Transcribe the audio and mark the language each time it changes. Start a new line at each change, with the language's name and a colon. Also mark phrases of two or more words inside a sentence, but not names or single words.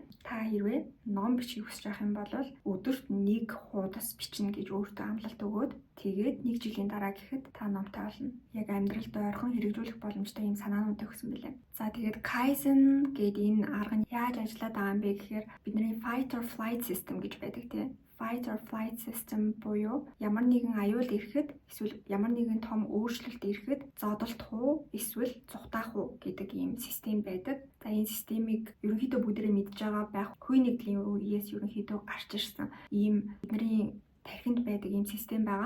Mongolian: Та хэрвээ ном бичих хүсэж байгаа юм бол өдөрт 1 хуудас бичнэ гэж өөртөө амлалт өгөөд тэгээд 1 жилийн дараа гэхэд та номтой болно. Яг амьдралд ойрхон хэрэгжүүлэх боломжтой юм санаанууд өгсөн байлаа. За тэгээд Kaizen гэдэг энэ арга нь яаж ажиллаад байгаа юм бэ гэхээр бидний
English: fight or flight system
Mongolian: гэж байдаг тийм.
English: Fight or flight system
Mongolian: буюу ямар нэгэн аюул ирэхэд эсвэл ямар нэгэн том өөрчлөлт ирэхэд зодолдох уу эсвэл зүхтаах уу гэдэг ийм систем байдаг. За энэ системийг ерөнхийдөө бүгдээрээ мэдж байгаа байх. Хүй нэгдлийн үеэс ерөнхийдөө гарч ирсэн ийм бидний тархинд байдаг ийм систем байгаа.